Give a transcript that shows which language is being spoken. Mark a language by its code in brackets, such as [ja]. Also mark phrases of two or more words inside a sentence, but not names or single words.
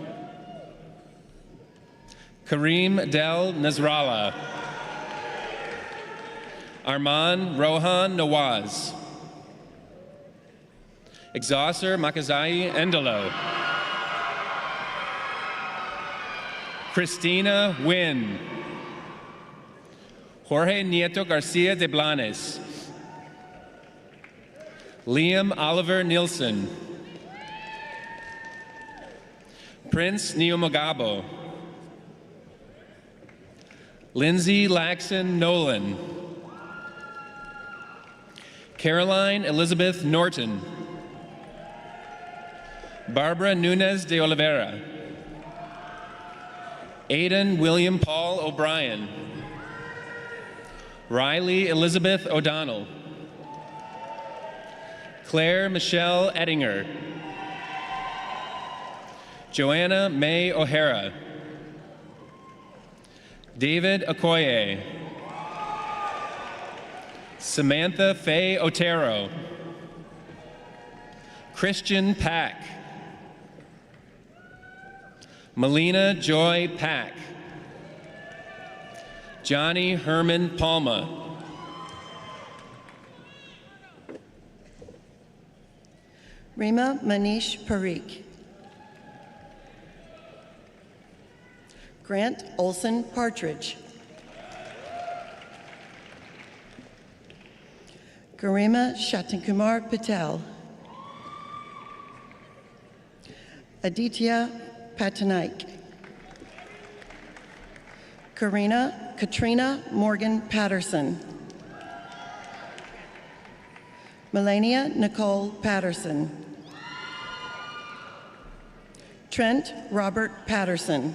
[en] Kareem Del Nasrallah. Arman Rohan Nawaz. Exaucer Makazai Endelo. Christina Wynn. Jorge Nieto Garcia de Blanes. Liam Oliver Nielsen. Prince Neomagabo. Lindsay Laxon Nolan. Caroline Elizabeth Norton. Barbara Nunez de Oliveira. Aidan William Paul O'Brien. Riley Elizabeth O'Donnell. Claire Michelle Ettinger. Joanna May O'Hara. David Okoye. Samantha Faye Otero. Christian Pack. Melina Joy Pack. Johnny Herman Palma. Rima Manish Parikh. Grant Olson Partridge. Garima Shatankumar Patel. Aditya Patanaik. Katrina Morgan Patterson. Melania Nicole Patterson. Trent Robert Patterson.